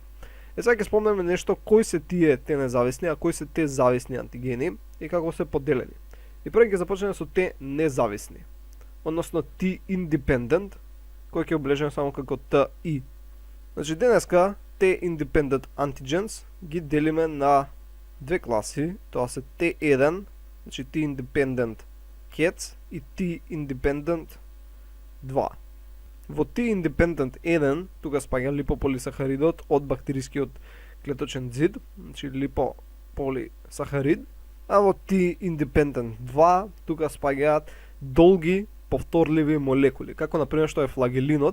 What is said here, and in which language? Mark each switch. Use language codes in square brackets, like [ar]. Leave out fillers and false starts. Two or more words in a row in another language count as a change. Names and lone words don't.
[mk] Сега ќе спомнеме нешто кои се тие те независни, а кои се те зависни антигени и како се поделени. И прво ќе започнеме со те независни, односно T-independent, кој ќе облежиме само како TI. Значи денеска те [en] independent antigens [mk] ги делиме на две класи, тоа се T1, значи [en] T-independent cats [mk] и T-independent 2. Во T-independent 1 тука спаѓа липополисахаридот од бактерискиот клеточен зид, значи липополисахарид, а во T-independent 2 тука спаѓаат долги повторливи молекули, како например што е флагелинот.